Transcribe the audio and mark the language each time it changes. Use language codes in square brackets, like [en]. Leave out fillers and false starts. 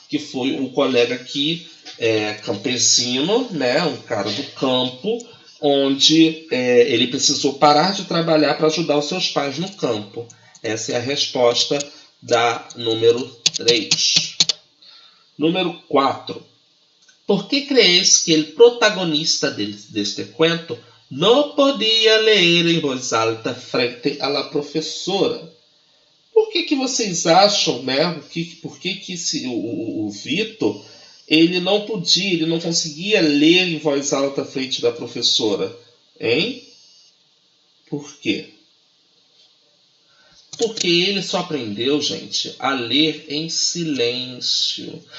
[pt] Que foi um colega aqui, campesino, né, um cara do campo, onde ele precisou parar de trabalhar para ajudar os seus pais no campo. Essa é a resposta da número 3. Número 4. [es] ¿Por qué crees que el protagonista de este cuento no podía leer em voz alta frente a la professora? [pt] Por que vocês acham, né? Por que o Vitor ele não podia, ele não conseguia ler em voz alta frente da professora? Hein? Por quê? Porque ele só aprendeu, gente, a ler em silêncio.